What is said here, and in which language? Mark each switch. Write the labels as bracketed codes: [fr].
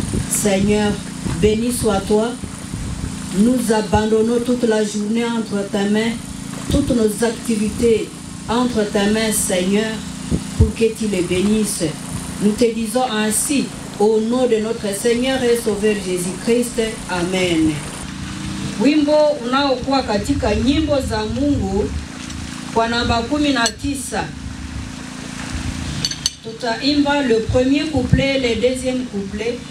[fr] Seigneur, béni sois-toi. Nous abandonnons toute la journée entre tes mains, toutes nos activités entre tes mains, Seigneur, pour que tu les bénisses. Nous te disons ainsi, au nom de notre Seigneur et Sauveur Jésus-Christ. Amen. [sw] Wimbo unaokuwa katika nyimbo za Mungu kwa namba 19. Tutaimba [fr] le premier couplet, le deuxième couplet.